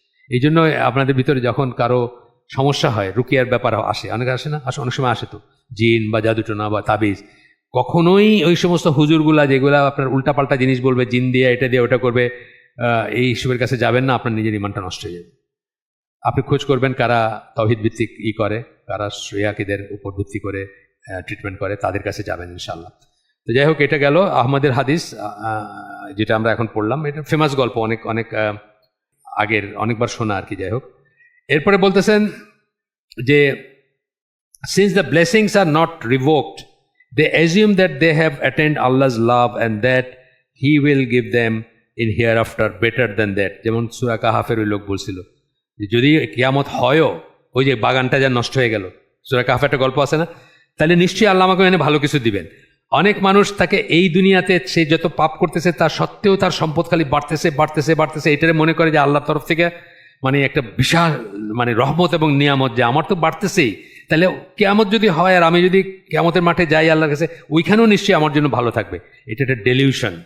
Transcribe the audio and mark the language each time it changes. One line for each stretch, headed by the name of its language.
Bangla: এই জন্য আপনাদের ভিতরে যখন কারো সমস্যা হয়, রুকিয়ার ব্যাপার আসে, অনেকে আসে না, অনেক সময় আসে তো, জিন বা জাদুটোনা বা তাবিজ, কখনোই ওই সমস্ত হুজুরগুলা যেগুলা আপনার উল্টাপাল্টা জিনিস বলবে, জিন দিয়ে এটা দিয়ে ওটা করবে, এই হিসেবের কাছে যাবেন না, আপনার নিজের ইমানটা নষ্ট হয়ে যাবে। আপনি খোঁজ করবেন কারা তাওহীদ ভিত্তিক করে, কারা শরিয়াকিদের উপর ভিত্তি করে ট্রিটমেন্ট করে, তাদের কাছে যাবেন ইনশাল্লাহ। তো যাই হোক, এটা গেল আহমদের হাদিস, যেটা আমরা এখন পড়লাম। এটা ফেমাস গল্প, অনেক অনেক আগের, অনেকবার শোনা আর কি। যাই হোক, এরপরে বলতেছেন যে
English: since the blessings are not revoked, they assume that they have attained Allah's love and that He will give them in hereafter better than that.
Bangla: যেমন সূরা কাহাফের ওই লোক বলছিল যে যদি কিয়ামত হয়ও, ওই যে বাগানটা যা নষ্ট হয়ে গেল, সূরা কাহাফের একটা গল্প আছে না, তাহলে নিশ্চয়ই আল্লাহ আমাকে এনে ভালো কিছু দিবেন। অনেক মানুষ তাকে এই দুনিয়াতে সে যত পাপ করতেছে তার সত্ত্বেও তার সম্পদ খালি বাড়তেছে, এটারে মনে করে যে আল্লাহর তরফ থেকে মানে একটা বিশাল মানে রহমত এবং নিয়ামত, যে আমার তো বাড়তেছেই, তাহলে কিয়ামত যদি হয় আর আমি যদি কিয়ামতের মাঠে যাই আল্লাহর কাছে, ওইখানেও নিশ্চয়ই আমার জন্য ভালো থাকবে। এটা একটা ডেলিউশন।